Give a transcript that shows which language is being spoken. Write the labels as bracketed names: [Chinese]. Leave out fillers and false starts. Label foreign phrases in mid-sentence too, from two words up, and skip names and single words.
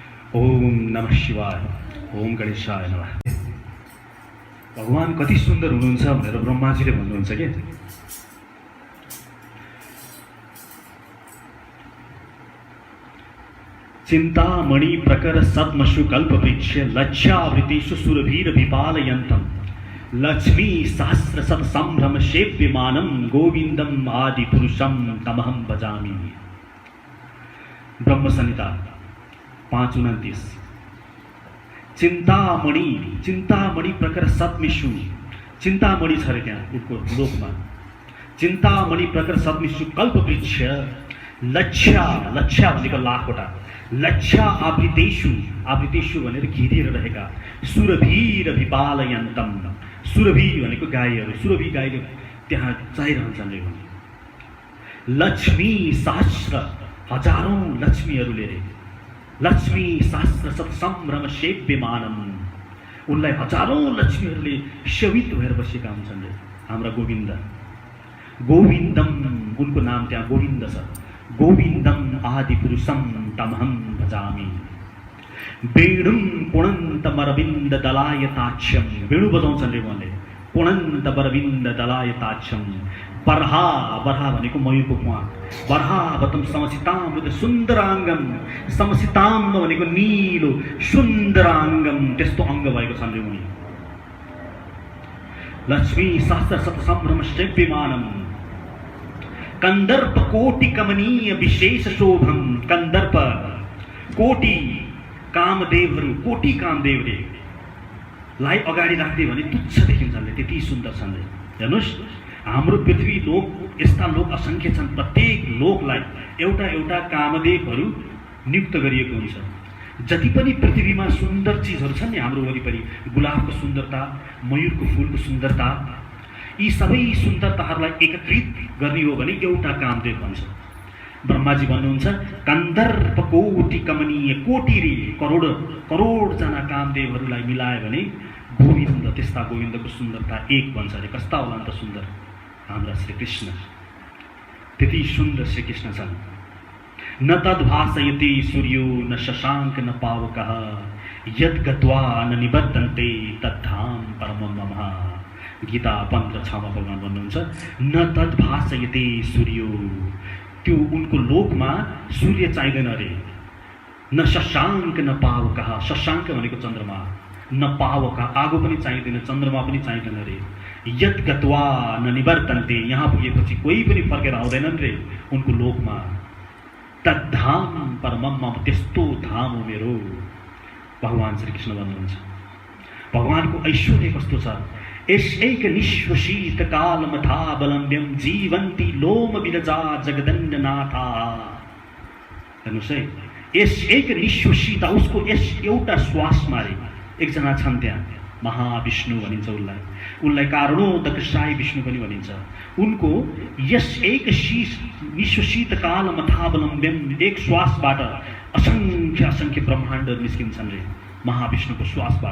[Sanskrit] ओम नमः शिवाय, ओम गणेशाय नमः। [Nepali] भगवान कति सुन्दर हुनुहुन्छ भनेर ब्रह्माजीले भन्नुहुन्छ के। [Sanskrit] चिन्तामणि प्रकर सद्मशु कल्पवृक्ष लज्जावृतेषु सुरभीर विपालयन्तम् लक्ष्मी सहस्र शत संभ्रम सेव्यमानं गोविन्दम आदि पुरुषम तमहं भजामि। ब्रह्म संहिता 5:29। [Nepali] चिन्तामणि, [Sanskrit] चिन्तामणि प्रकर सद्मिषु, [Nepali] चिन्तामणि छ रे त्यहाँ उनको लोकमा। [Sanskrit] चिन्तामणि प्रकर सद्मिषु कल्पवृक्ष लक्ष्या, [Nepali] लक्ष्या भनेको लाखवटा, [Sanskrit] लक्ष्या आवृतेषु, आवृतेषु [Nepali] भनेर घेरिएर रहेका [Sanskrit] सुरभीर विपालयन्तम, [Nepali] सुरभि भनेको गाईहरू, सुरभि गाईले त्यहाँ चाहिरहन्छन् रे। [Sanskrit] लक्ष्मी सहस्र, [Nepali] हजारौं लक्ष्मीहरूले रे, [Sanskrit] लक्ष्मी सहस्र शत संभ्रम सेव्यमानम, [Nepali] उनलाई हजारौं लक्ष्मीहरूले सेवित भएर बसेका हुन्छन् रे हाम्रा गोविन्द। गोविन्दम, उनको नाम त्यहाँ गोविन्द छ। [Sanskrit] गोविन्दम आदि पुरुषम तमहं भजामि। वेणुं पुणन्तमरविन्द दलायताक्षं, [Nepali] वेणु बजाउँछन् रे उहाँले, [Sanskrit] पुणन्तमरविन्द दलायताक्षं। [Nepali] बर्हा, बर्हा भनेको मयूरको प्वाख, [Sanskrit] बर्हावतं समसितामृत सुन्दराङ्गम, [Nepali] समसिताम भनेको नीलो सुन्दराङ्गम, त्यस्तो अङ्ग भएको छन् रे उनी। [Sanskrit] लक्ष्मी सहस्र शत संभ्रम सेव्यमानम। कन्दर्प कोटि कमनीय विशेष शोभम, कन्दर्प कोटि [Nepali] कामदेवहरू, कोटि कामदेवले लाई अगाडि राख्दै भने तुच्छ देखिन्छन् रे, त्यति सुन्दर छन् रे। हेर्नुहोस्, हाम्रो पृथ्वी लोक यस्ता लोक असंख्य छन्। प्रत्येक लोकलाई एउटा एउटा कामदेवहरू नियुक्त गरिएको हुन्छ। जति पनि पृथ्वीमा सुन्दर चिजहरू छन् नि हाम्रो वरिपरि, गुलाबको सुन्दरता, मयूरको फुलको सुन्दरता, यी सबै सुन्दरताहरूलाई एकत्रित गर्ने हो भने एउटा कामदेव भन्छ। ब्रह्माजी भन्नुहुन्छ [Sanskrit] कन्दर्प कोटि कमनीय, [Nepali] कोटि रे करोड करोडजना कामदेवहरूलाई मिलायो भने गोविन्द, त्यस्ता गोविन्दको सुन्दरता एक भन्छ अरे। कस्ता होला त सुन्दर हाम्रा श्रीकृष्ण, त्यति सुन्दर श्रीकृष्ण छन्। [Sanskrit] न तद्भासयते सूर्यो न शशाङ्क न पावकः यद् गत्वा न निबद्धन्ते तद्धाम परमं मम। [Nepali] गीता 15:6 भगवान भन्नुहुन्छ [Sanskrit] न तद्भासयते सूर्यो, [Nepali] त्यो उनको लोकमा सूर्य चाहिँदैन अरे। [Sanskrit] न शशाङ्क न पावकः, [Nepali] शशाङ्क भनेको चन्द्रमा, [Sanskrit] न पावक [Nepali] आगो पनि चाहिँदैन, चन्द्रमा पनि चाहिँदैन रे। [Sanskrit] यत् गत्वा न निवर्तन्ते, [Nepali] यहाँ पुगेपछि कोही पनि फर्केर आउँदैनन् रे उनको लोकमा। [Sanskrit] तद्धाम परमं मम, [Nepali] त्यस्तो धाम हो मेरो। भगवान श्रीकृष्ण भन्नुहुन्छ। भगवानको ऐश्वर्य कस्तो छ। [Sanskrit] एषैक निःश्वसित कालमथावलम्ब्यं जीवन्ति लोम विरजा जगदण्डनाथा। [Nepali] हेर्नुहोस् है, यस एक निःश्वसित, उसको यस एउटा श्वासमा रे एकजना छन् त्यहाँ, महाविष्णु भनिन्छ उनलाई, उनलाई कारणोदक साई विष्णु पनि भनिन्छ। उनको यस [Sanskrit] एक निःश्वसित कालमथावलम्ब्यम, [Nepali] एक श्वासबाट असंख्य असंख्य ब्रह्माण्डहरू निस्किन्छन् रे महाविष्णुको श्वासबाट।